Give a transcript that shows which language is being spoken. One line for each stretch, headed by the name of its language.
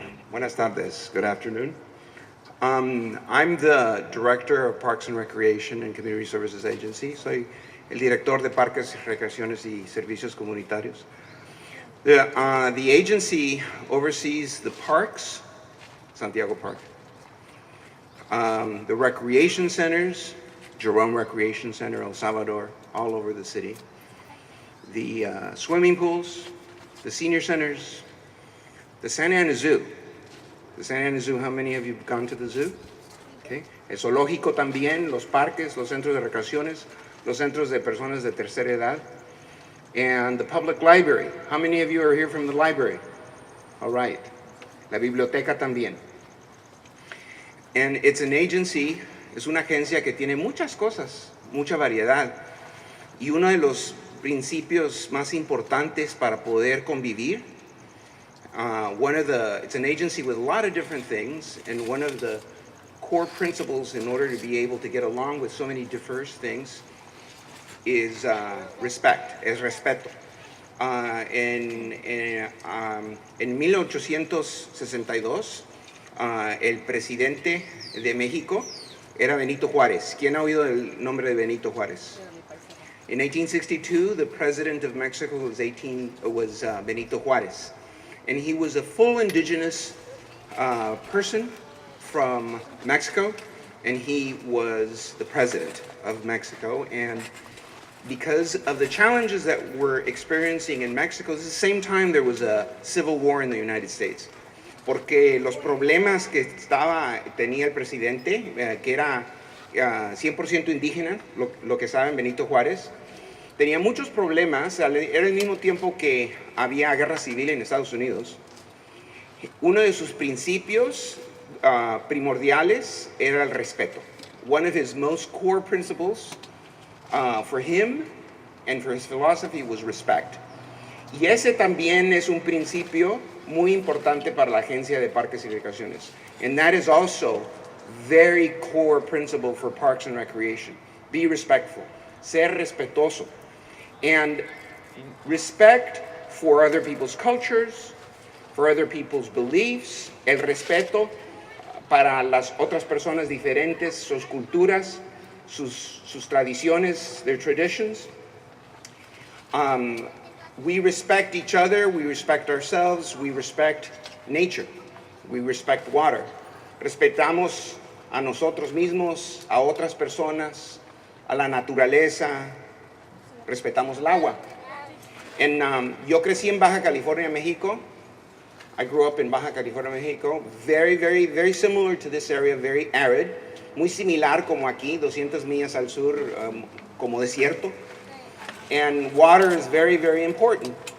Spanish: Buenas tardes.
English: Good afternoon. I'm the Director of Parks and Recreation and Community Services Agency.
Spanish: Soy el director de Parques, Recreaciones y Servicios Comunitarios.
English: The agency oversees the parks, Santiago Park, the recreation centers, Jerome Recreation Center, El Salvador, all over the city, the swimming pools, the senior centers, the Santa Ana Zoo. The Santa Ana Zoo, how many of you have gone to the zoo? Okay.
Spanish: El zoológico también, los parques, los centros de recreaciones, los centros de personas de tercera edad,
English: and the public library. How many of you are here from the library? All right.
Spanish: La biblioteca también.
English: And it's an agency,
Spanish: es una agencia que tiene muchas cosas, mucha variedad. Y uno de los principios más importantes para poder convivir,
English: it's an agency with a lot of different things, and one of the core principles in order to be able to get along with so many diverse things is respect,
Spanish: es respeto. En 1862, el presidente de México era Benito Juárez. ¿Quién ha oído el nombre de Benito Juárez?
English: In 1862, the president of Mexico was Benito Juárez. And he was a full indigenous person from Mexico, and he was the president of Mexico. And because of the challenges that we're experiencing in Mexico, at the same time there was a civil war in the United States.
Spanish: Porque los problemas que tenía el presidente, que era 100% indígena, lo que saben Benito Juárez, tenía muchos problemas. Era el mismo tiempo que había guerra civil en Estados Unidos. Uno de sus principios primordiales era el respeto.
English: One of his most core principles for him and for his philosophy was respect.
Spanish: Y ese también es un principio muy importante para la Agencia de Parques y Recreaciones.
English: And that is also very core principle for Parks and Recreation. Be respectful.
Spanish: Ser respetuoso.
English: And respect for other people's cultures, for other people's beliefs,
Spanish: el respeto para las otras personas diferentes, sus culturas, sus tradiciones,
English: their traditions. We respect each other, we respect ourselves, we respect nature, we respect water.
Spanish: Respetamos a nosotros mismos, a otras personas, a la naturaleza, respetamos el agua. Yo crecí en Baja California, México.
English: I grew up in Baja California, México. Very, very, very similar to this area, very arid.
Spanish: Muy similar como aquí, 200 millas al sur, como desierto.
English: And water is very, very important.